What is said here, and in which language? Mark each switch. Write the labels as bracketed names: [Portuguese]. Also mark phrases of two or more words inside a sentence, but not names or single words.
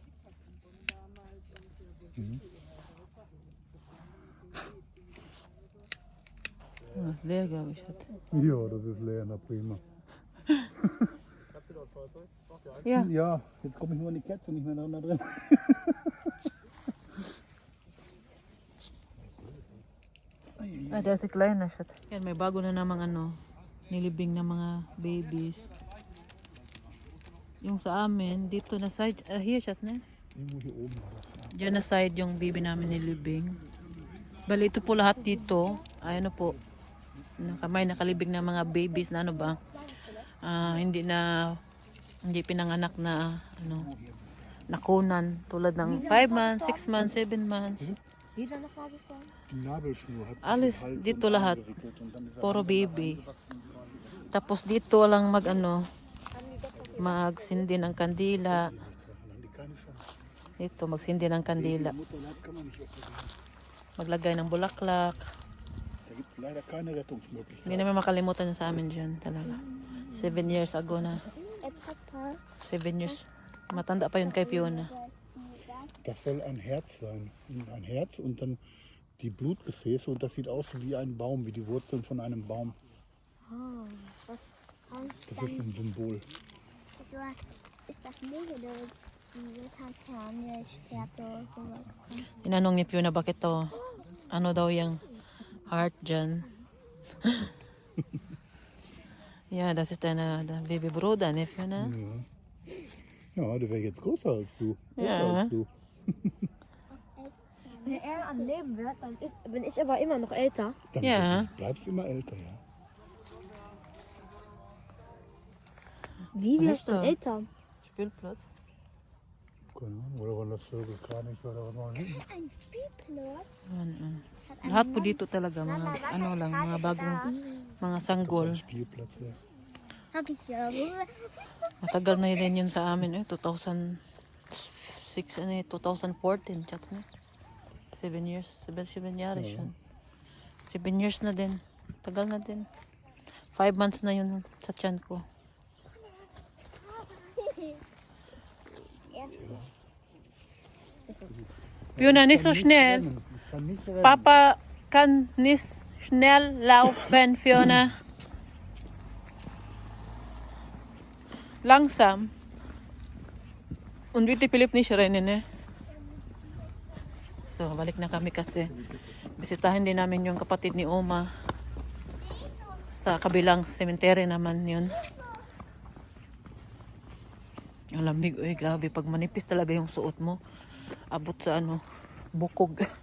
[German] Das ist leer, glaube ich. Ja, das ist leer, na prima. Ja. Ja, jetzt komme ich nur in die Kette, nicht mehr da drin. [Filipino] Dati kleiner siya. Yan, may bago na namang nilibing ng mga babies. Yung sa amin, dito na side, here siya na. [German] Irgendwo hier oben war das. [Filipino] Diyan na side yung baby namin nilibing. Bali ito po lahat dito, ay ano po, may nakalibing na mga babies na ano ba, hindi pinanganak na ano, nakunan tulad ng 5 months, 6 months, 7 months. [German] Wie ist er noch mal bevor? Die Nabelschnur hat sich Alles um den Hals [Filipino] dito und lahat. [German] eingewickelt und dann ist er [Filipino] Puro [German] von der Seite [Filipino] baby. [German] angewachsen. [Filipino] Tapos dito lang mag ano, magsindi ng kandila. [German] Die keine Chance. [Filipino] Ito, magsindi ng kandila. [German] Mutterleib kann man nicht operieren. [Filipino] Maglagay ng bulaklak. [German] Da gibt es leider keine Rettungsmöglichkeit. [Filipino] Hindi naman makalimutan yun sa amin dyan talaga. [English] 7 years ago [Filipino] na. Papa. 7 years. Matanda pa yun kay Fiona. [German] Das soll ein Herz sein. Ein Herz und dann die Blutgefäße und das sieht aus wie ein Baum, wie die Wurzeln von einem Baum. Oh, was heißt Das ist ein Symbol. so, ist das nicht oder dieses Kernschwerte sowas? [Filipino] Inanong ni Fiona bakit to, ano daw yung heart dyan. [German] Ja, das ist deine Baby Bruder, ne Fiona? Ja, der wäre jetzt größer als du. Größer Ja. als du. Wenn er am Leben wird, dann bin ich aber immer noch älter. Dann Ja. bleibst du immer älter, ja. Wie Was wird ist ich dann da? älter? Spielplatz. Keine Ahnung, oder wann das Vögelkranich oder was auch immer. Ein Spielplatz. [Filipino] Lahat po dito talaga, mga ano lang, mga bagong, mga sanggol. [German] Ein Spielplatz wäre. Hab ich ja. [Filipino] Matagal na din yun sa amin, 2006, 2014, chat na. 7 years, 7 years siya. 7 years na din, tagal na din. 5 months na yun sa tiyan ko. Fiona, [German] nicht so schnell. Ich kann nicht rennen. Papa kann nicht schnell laufen, Fiona. Langsam. Und bitte Philipp nicht rennen, ne? [Filipino] So, balik na kami kasi bisitahin din namin yung kapatid ni Oma. Sa kabilang cemetery naman yun. Ang lamig, uy, grabe. Pag manipis talaga yung suot mo, abot sa ano, bukog.